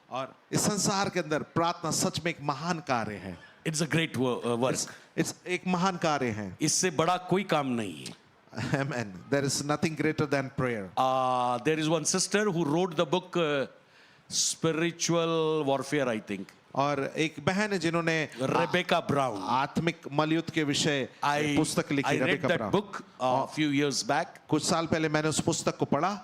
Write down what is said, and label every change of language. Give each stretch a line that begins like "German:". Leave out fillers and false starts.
Hindi: और इस संसार के अंदर प्रार्थना सच में एक महान कार्य है।
English: It's a great work.
Hindi: It's एक महान कार्य है। इससे बड़ा कोई काम नहीं है।
English: Amen. There is nothing greater than prayer. There is one sister who wrote the book Spiritual Warfare, I think.
Hindi: और एक बहन है जिन्होंने
English: Rebecca Brown.
Hindi: आत्मिक मलयुद्ध के विषय पुस्तक
English: I
Hindi: लिखी।
English: read
Hindi: Rebecca
English: that
Hindi: brown.
English: book a few years back.
Hindi: कुछ साल पहले मैंने उस पुस्तक को पढ़ा।